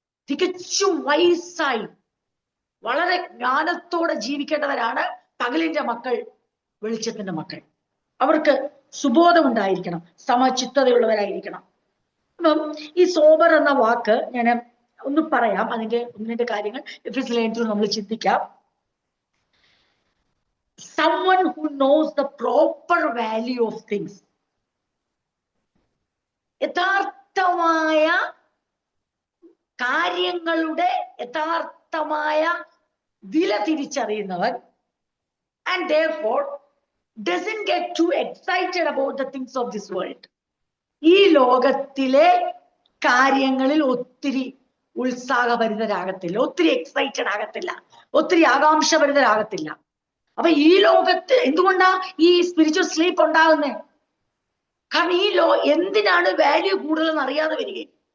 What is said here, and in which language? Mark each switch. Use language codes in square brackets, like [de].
[ml] തികച്ചും വയസ്സായി വളരെ ജ്ഞാനത്തോടെ ജീവിക്കേണ്ടവരാണ് പകലിന്റെ മക്കൾ, വെളിച്ചത്തിന്റെ മക്കൾ. അവർക്ക് സുബോധം ഉണ്ടായിരിക്കണം, സമചിത്തതയുള്ളവരായിരിക്കണം. അപ്പം ഈ സോബർ എന്ന വാക്ക് ഞാൻ ഒന്ന് പറയാം. അതിന്റെ ഒന്ന് രണ്ട് കാര്യങ്ങൾ എഫെസ്യർ നമ്മൾ ചിന്തിക്കാം. [en] someone who knows the proper value of things. [ml] യഥാർത്ഥമായ കാര്യങ്ങളുടെ യഥാർത്ഥമായ വില തിരിച്ചറിയുന്നവൻ, [en] and therefore doesn't get too excited about the things of this world. [ml] ഈ ലോകത്തിലെ കാര്യങ്ങളിൽ ഒത്തിരി ഉത്സാഹഭരിതരാകത്തില്ല, ഒത്തിരി എക്സൈറ്റഡ് ആകത്തില്ല, ഒത്തിരി ആകാംക്ഷഭരിതരാകത്തില്ല. അപ്പൊ ഈ ലോകത്ത് എന്തുകൊണ്ടാ ഈ സ്പിരിച്വൽ സ്ലീപ്പ് ഉണ്ടാകുന്നത്? കാരണം ഈ എന്തിനാണ് വാല്യൂ കൂടുതലെന്ന് അറിയാതെ വരികയും.